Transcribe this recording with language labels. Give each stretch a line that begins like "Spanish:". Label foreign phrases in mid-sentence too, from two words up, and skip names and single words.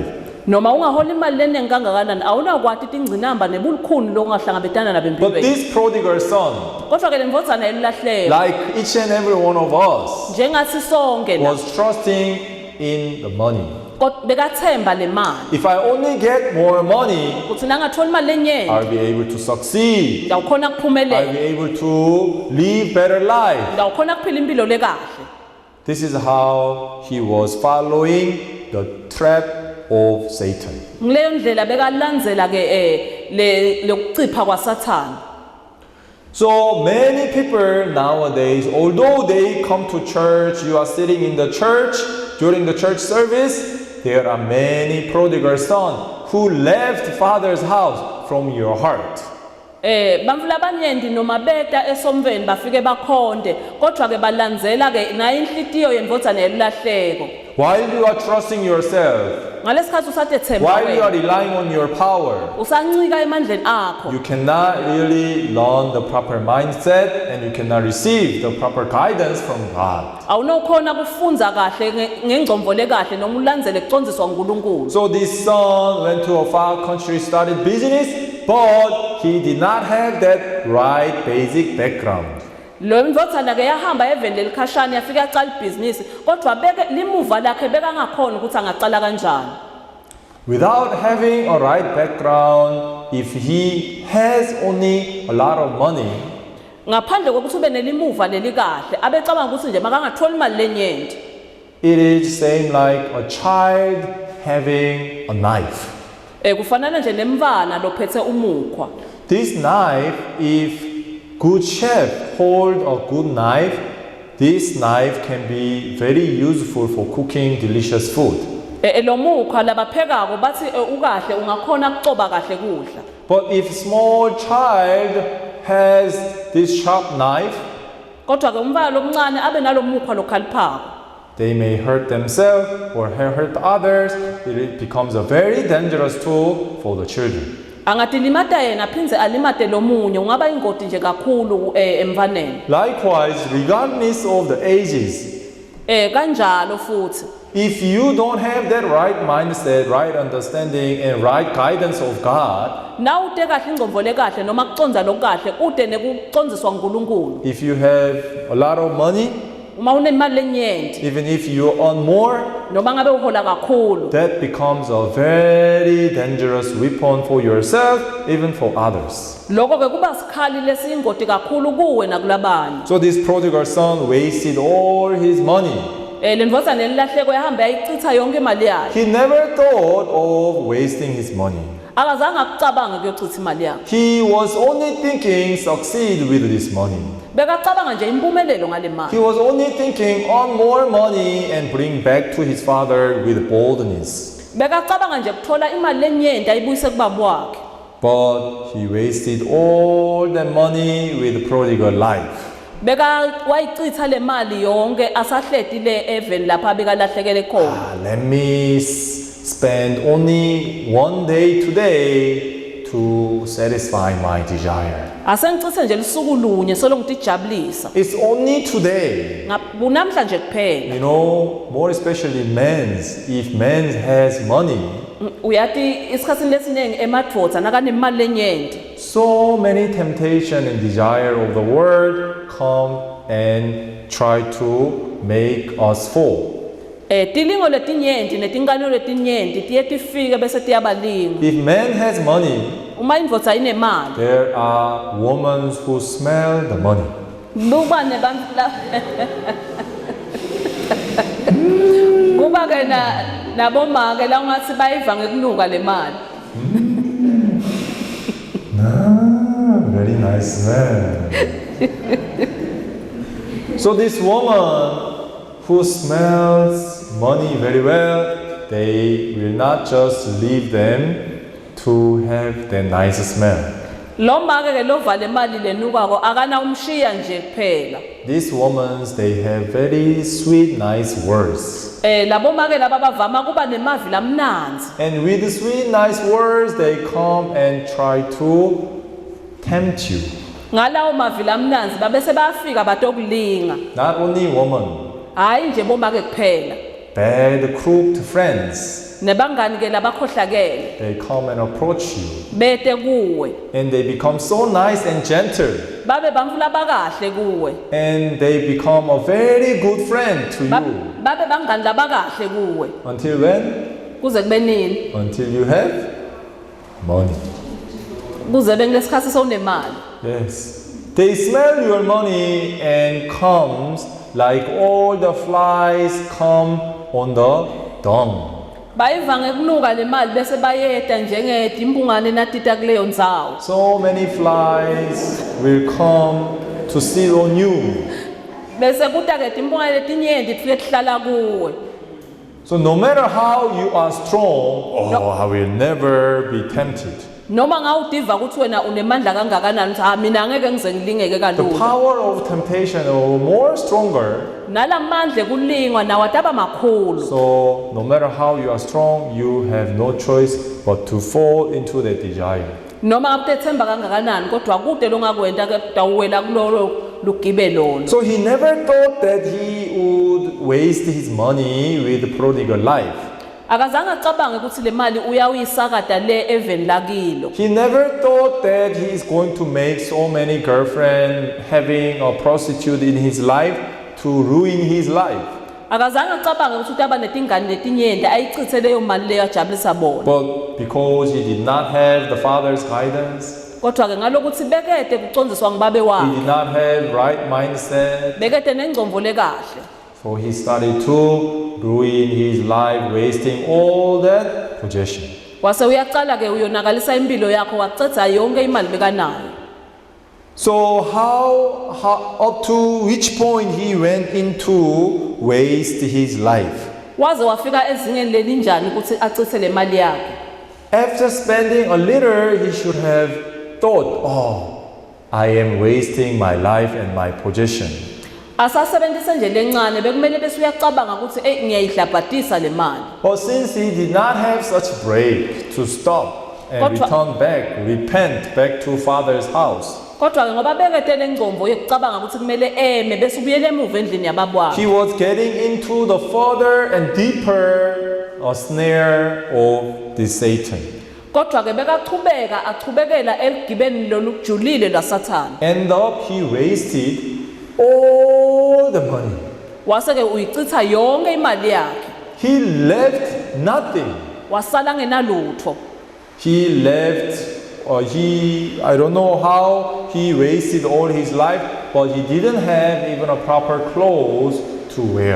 Swati: Noma ungahola imali leningi kangakanani awunakwati tingcinamba nebulukhuni longahlangabetana nabo
English: But
Swati: empilweni.
English: this prodigal son,
Swati: Kodwa ke lemvodzana elilahleka
English: like each and every one of us,
Swati: njengathi sonke la
English: was trusting in the money.
Swati: kodwa bekathemba le mali
English: If I only get more money,
Swati: kuthi nangathola imali enyeni
English: I'll be able to succeed.
Swati: ngawukhona
English: I'll
Swati: kuphumelela
English: be able to live better life.
Swati: ngawukhona kuphila impilo lekahle.
English: This is how he was following the trap of Satan.
Swati: Ngileyo ndlela bekalandzela ke le lokucipha kwaSathane.
English: So many people nowadays, although they come to church, you are sitting in the church during the church service, there are many prodigal sons who left father's house from your heart.
Swati: Bantfu labanyenti noma beta esomveni bafike bakhonde kodwa ke balandzela ke nayo inhlitiyo yendvodzana yelahleko.
English: While you are trusting yourself,
Swati: Ngalesikhathi usatethemba
English: while you are
Swati: wena
English: relying on your power,
Swati: usancika emandleni akho
English: you cannot really learn the proper mindset and you cannot receive the proper guidance from God.
Swati: awunokhona kufunza kahle ngengcomvo lekahle noma ulandzele kucondziswa nguNkulunkulu.
English: So this son went to a far country, started business, but he did not have that right basic background.
Swati: Lo mvodzana ke yahamba eveni lelikhashana yafika yacala ibhizinisi kodwa beke limuva lakhe bekangakhona ukuthi angacala kanjani.
English: Without having a right background, if he has only a lot of money,
Swati: Ngaphandle kokuthi ube nelimuva lelikahle abecabanga ukuthi nje makangathola imali lenyenti.
English: it is same like a child having a knife.
Swati: Kufanana nje nemvana lophethe umukhwa.
English: This knife, if good chef hold a good knife, this knife can be very useful for cooking delicious food.
Swati: Lo mukhwa labaphekako bathi ukahle ungakhona kucoba kahle kudla.
English: But if small child has this sharp knife,
Swati: Kodwa ke umntwana lomncane abe nalomukhwa lokhaliphako.
English: they may hurt themselves or hurt others. It becomes a very dangerous tool for the children.
Swati: Angatilimata yena phindze alimate lomunye ungaba ingoti nje kakhulu emvaneni.
English: Likewise, regardless of the ages,
Swati: Kanjalo futhi
English: if you don't have that right mindset, right understanding, and right guidance of God,
Swati: na ute kahle ingcomvo lekahle noma kuconza lokahle ude nekucondziswa nguNkulunkulu.
English: if you have a lot of money,
Swati: Uma unemali lenyenti
English: even if you earn more,
Swati: noma ngabe uhola kakhulu
English: that becomes a very dangerous weapon for yourself, even for others.
Swati: lokho ke kuba sikhali lesiyingoti kakhulu kuwe nakulabanye.
English: So this prodigal son wasted all his money.
Swati: Lendvodzana elilahleko yahamba yayichitha yonke imali yakhe.
English: He never thought of wasting his money.
Swati: Akazange akucabange kuyochitha imali yakhe.
English: He was only thinking succeed with this money.
Swati: Bekacabanga nje impumelelo ngale
English: He
Swati: mali.
English: was only thinking earn more money and bring back to his father with boldness.
Swati: Bekacabanga nje kuthola imali lenyenti ayibuyise kubaba wakhe.
English: But he wasted all the money with prodigal life.
Swati: Wayichitha le mali yonke asahleti le eveni lapha bekalahlekele khona.
English: Let me spend only one day today to satisfy my desire.
Swati: Asengichithe nje lisuku lunye solongithi jabulisa.
English: It's only today.
Swati: Bunamhla nje kuphela.
English: You know, more especially men's. If men has money,
Swati: Uyathi isikhatsini lesiningi emadvodza nakanemali lenyenti.
English: so many temptation and desire of the world come and try to make us fall.
Swati: Tilingo letinyenti netinkanelo letinyenti tiye tifike bese tiyabalinga.
English: If man has money,
Swati: Uma indvodza inemali
English: there are women who smell the money.
Swati: kuba nebantfu la kuba ke nabomake la ungathi bayiva ngekunuka le mali.
English: Very nice man. So this woman who smells money very well, they will not just leave them to have the nice smell.
Swati: Lo make ke lova le mali lenukako akana umshiya nje kuphela.
English: These women, they have very sweet, nice words.
Swati: Labo make laba bavama kuba nemavi lamnanzi.
English: And with the sweet, nice words, they come and try to tempt you.
Swati: Ngalawo mavi lamnanzi babese bafika batokulinga.
English: Not only women,
Swati: Hayi nje bomake kuphela.
English: bad, crooked friends.
Swati: Nebangani ke labakhohlakele
English: They come and approach you.
Swati: bete kuwe.
English: And they become so nice and gentle.
Swati: Babe bantfu labakahle kuwe.
English: And they become a very good friend to you.
Swati: Babe bangani labakahle kuwe.
English: Until when?
Swati: kuze kube nini
English: Until you have money.
Swati: kuze bengilesikhathi sowunemali.
English: Yes. They smell your money and comes like all the flies come on the dung.
Swati: Bayiva ngekunuka le mali bese bayeda njengeti imbungane natita kuleyo ndzawo.
English: So many flies will come to sit on you.
Swati: Bese kuta ke imbungane letinyenti tifike tihlala kuwe.
English: So no matter how you are strong, I will never be tempted.
Swati: Noma ngawudiva ukuthi wena unemandla kangakanani ukuthi mina ngeke ngize ngilingeke
English: The
Swati: kalula.
English: power of temptation is more stronger.
Swati: Nalamandla kulingwa nawo ataba makhulu.
English: So no matter how you are strong, you have no choice but to fall into that desire.
Swati: Noma ngabe ethemba kangakanani kodwa kude longakwenta ke tawuwela kulolo lugibe lona.
English: So he never thought that he would waste his money with prodigal life.
Swati: Akazange acabange ukuthi le mali uyawuyisakada le even lakilo.
English: He never thought that he is going to make so many girlfriends, having a prostitute in his life to ruin his life.
Swati: Akazange acabange ukuthi utaba netingane letinyenti ayichithe leyo mali leyo ajabulisa bona.
English: But because he did not have the father's guidance,
Swati: Kodwa ke ngalokuthi bekede kucondziswa ngibabe
English: he
Swati: wakhe.
English: did not have right mindset,
Swati: Bekede nengcomvo lekahle.
English: so he started to ruin his life, wasting all that possession.
Swati: Wase uyaqala ke uyonakalisa impilo yakho wacetha yonke imali bekanayo.
English: So how up to which point he went into waste his life?
Swati: Waze wafika ezingeni lelinjani ukuthi achithe le mali yakhe.
English: After spending a little, he should have thought, I am wasting my life and my possession.
Swati: Asasebenzise nje lencane bekumele bese uyacabanga ukuthi ngiyayidlabhadisa le mali.
English: But since he did not have such break to stop and
Swati: Kodwa-
English: return back, repent back to father's house,
Swati: Kodwa ke ngoba bekede lengcomvo yokucabanga ukuthi kumele eme bese ubuyele emuva endlini yababwakhe.
English: he was getting into the further and deeper snare of the Satan.
Swati: Kodwa ke bekachubeka achubekela eligibeni lolujulile laSathane.
English: End up, he wasted all the money.
Swati: Wase ke uyichitha yonke imali yakhe.
English: He left nothing.
Swati: Wasala ngenalutho.
English: He left, I don't know how he wasted all his life, but he didn't have even a proper clothes to wear.